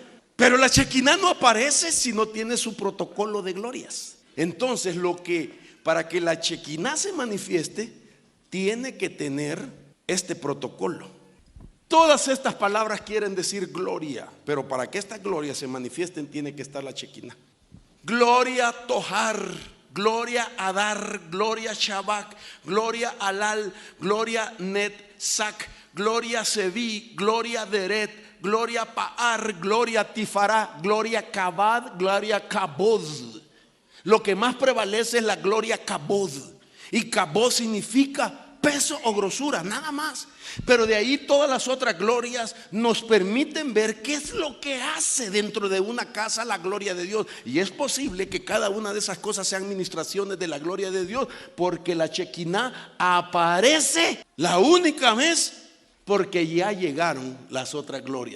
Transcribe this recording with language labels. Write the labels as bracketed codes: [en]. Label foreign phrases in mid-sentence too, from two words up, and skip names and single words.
[es] Pero la Shekinah no aparece si no tiene su protocolo de glorias. Entonces, para que la Shekinah se manifieste, tiene que tener este protocolo. Todas estas palabras quieren decir gloria, pero para que estas glorias se manifiesten tiene que estar la Shekinah. Gloria Tohar, gloria Adar, gloria Shabak, gloria Alal, gloria Netzak, gloria Sevi, gloria Deret, gloria Paar, gloria Tifará, gloria Kabad, gloria Kabod. Lo que más prevalece es la gloria Kabod, y Kabod significa peso o grosura, nada más. Pero de ahí todas las otras glorias nos permiten ver qué es lo que hace dentro de una casa la gloria de Dios. Y es posible que cada una de esas cosas sean ministraciones de la gloria de Dios, porque la Shekinah aparece la única vez porque ya llegaron las otras glorias.